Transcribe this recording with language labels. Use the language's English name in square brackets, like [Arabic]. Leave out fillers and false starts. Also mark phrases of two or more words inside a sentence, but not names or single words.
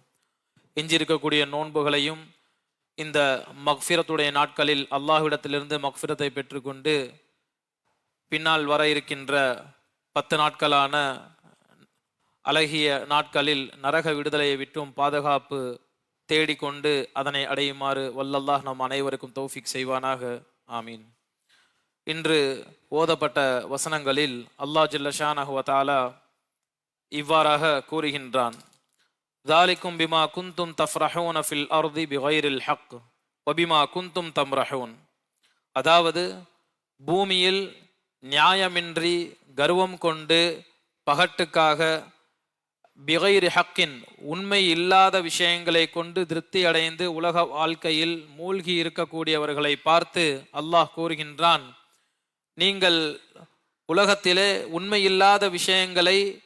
[Tamil] எஞ்சிருக்கக்கூடிய நோன்புகளையும் இந்த மக்ஃபிரத்துடைய நாட்களில் அல்லாஹ்விடத்திலிருந்து மக்ஃபிரத்தை பெற்றுக்கொண்டு பின்னால் வர இருக்கின்ற 10 நாட்களான அழகிய நாட்களில் நரக விடுதலையை விட்டும் பாதுகாப்பு தேடிக்கொண்டு அதனை அடையுமாறு வல்லல்லாஹ் நம் அனைவருக்கும் தௌஃபிக் செய்வானாக. ஆமீன். இன்று ஓதப்பட்ட வசனங்களில் [Arabic] الله جل شأنه وتعالى [Tamil] இவ்வாறாக கூறுகின்றான். [Arabic] ذَلِكُمْ بِمَا كُنْتُمْ تَفْرَحُونَ فِي الْأَرْضِ بِغَيْرِ الْحَقِّ وَبِمَا كُنْتُمْ تَمْرَحُونَ. [Tamil] அதாவது பூமியில் நியாயமின்றி கர்வம் கொண்டு பகட்டுக்காக [Arabic] بغير حق [Tamil] உண்மை இல்லாத விஷயங்களை கொண்டு திருப்தி அடைந்து உலக வாழ்க்கையில் மூழ்கி இருக்கக்கூடியவர்களை பார்த்து அல்லாஹ் கூறுகின்றான், நீங்கள் உலகத்திலே உண்மை இல்லாத விஷயங்களை